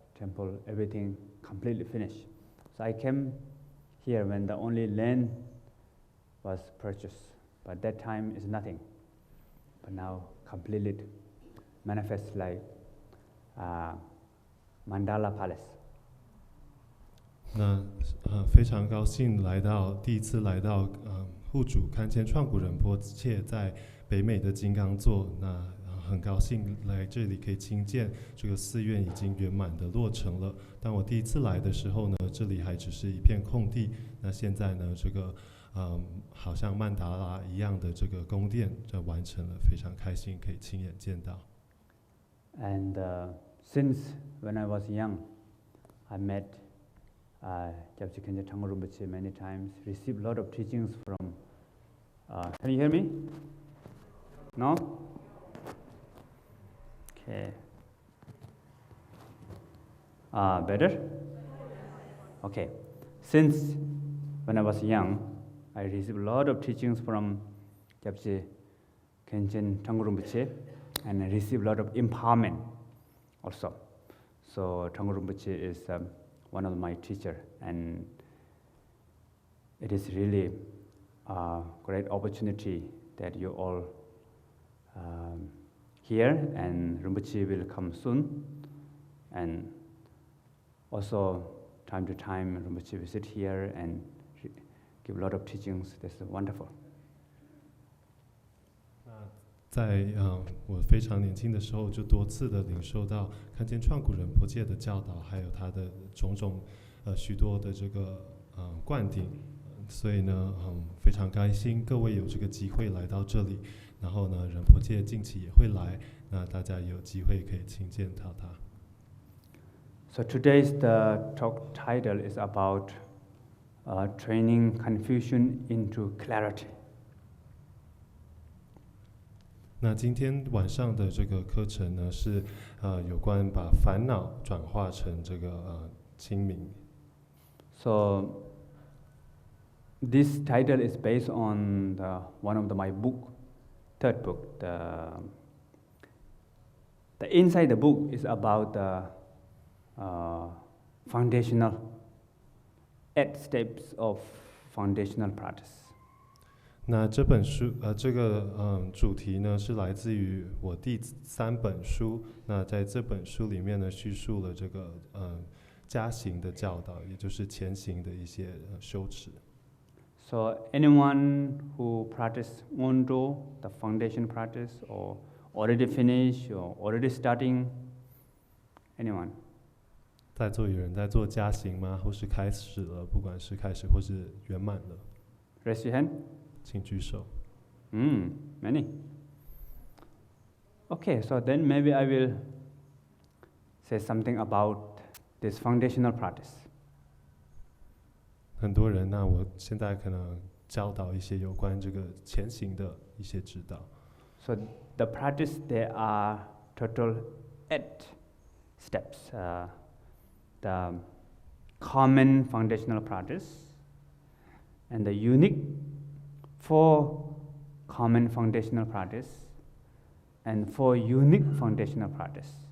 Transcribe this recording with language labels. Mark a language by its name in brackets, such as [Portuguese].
[English] temple, everything completely finished. So I came here when the only land was purchased, but that time is nothing. But now completely manifests like Mandala Palace. [Chinese] 那非常高兴第一次来到护主堪谦创古仁波切在北美的金刚座。那很高兴来这里可以亲见这个寺院已经圆满的落成了。当我第一次来的时候呢，这里还只是一片空地。那现在呢，这个好像曼达拉一样的这个宫殿这完成了，非常开心可以亲眼见到。 [English] And since when I was young, I met Gyaltsen Khenje Thrangu Rinpoche many times, received a lot of teachings from. Can you hear me? No? Okay. Better? Okay. Since when I was young, I received a lot of teachings from Gyaltsen Khenje Thrangu Rinpoche, and I received a lot of empowerment also. So Thrangu Rinpoche is one of my teachers, and it is really a great opportunity that you all here, and Rinpoche will come soon, and also time to time Rinpoche will sit here and give a lot of teachings. That's wonderful. [Chinese] 在我非常年轻的时候，就多次的领受到看见创古仁波切的教导，还有他的种种许多的这个灌顶，所以呢，非常开心各位有这个机会来到这里，然后呢，仁波切近期也会来，那大家有机会可以亲见到他。 [English] So today's the talk title is about training confusion into clarity. [Chinese] 那今天晚上的这个课程呢，是有关把烦恼转化成这个清明。 [English] So this title is based on one of my book, third book. The inside the book is about the foundational 8 steps of foundational practice. [Chinese] 那这本书这个主题呢是来自于我第3本书。那在这本书里面呢，叙述了这个加行的教导，也就是前行的一些修持。 [English] So anyone who practice Ondo, the foundation practice, or already finished or already starting, anyone? [Chinese] 在座有人在做加行吗？或是开始了？不管是开始或是圆满了。 [English] Raise your hand. [Chinese] 请举手。 [English] Many. Okay, so then maybe I will say something about this foundational practice. [Chinese] 很多人，那我现在可能教导一些有关这个前行的一些指导。 [English] So the practice, there are total 8 steps. The common foundational practice and the unique 4 common foundational practice and 4 unique foundational practice.